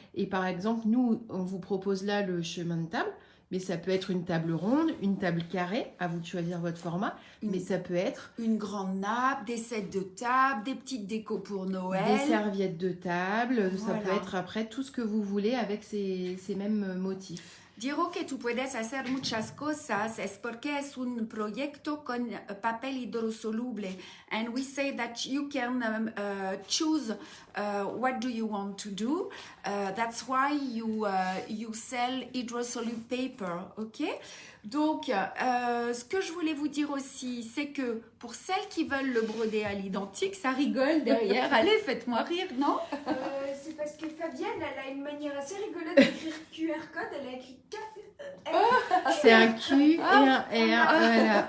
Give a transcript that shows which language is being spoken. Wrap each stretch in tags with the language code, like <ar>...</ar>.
<fr>Et par exemple, nous, on vous propose là le chemin de table, mais ça peut être une table ronde, une table carrée, à vous de choisir votre format, mais ça peut être Une grande nappe, des sets de table, des petites décos pour Noël. des serviettes de table, ça Voilà. peut être après tout ce que vous voulez avec ces mêmes motifs.</fr> <es>Digo que tú puedes hacer muchas cosas es porque es un proyecto con papel hidrosoluble,</es> <en>and we say that you can choose what do you want to do. That's why you sell hydrosoluble paper, ok?</en> <fr>Donc, ce que je voulais vous dire aussi, c'est que pour celles qui veulent le broder à l'identique, ça rigole derrière. Allez, faites-moi rire, non? C'est parce que Fabienne, elle a une manière assez rigolote d'écrire QR code. Elle a écrit C'est un Q et un R, voilà.</fr>